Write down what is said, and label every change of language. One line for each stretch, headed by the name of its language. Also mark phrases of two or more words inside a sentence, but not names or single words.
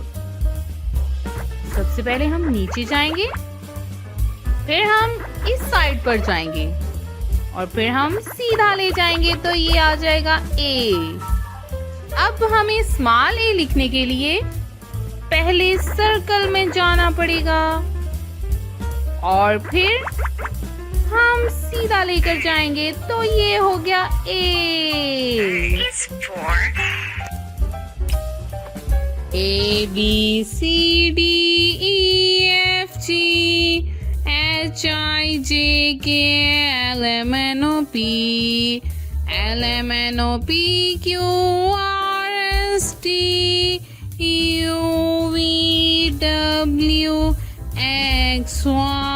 Hindi: सबसे पहले हम नीचे जाएंगे, फिर हम इस साइड पर जाएंगे और फिर हम सीधा ले जाएंगे तो ये आ जाएगा ए। अब हमें स्मॉल ए लिखने के लिए पहले सर्कल में जाना पड़ेगा और फिर हम सीधा लेकर जाएंगे तो ये हो गया ए। A B C D E F G H I J K L M N O P Q R S T U V W X Y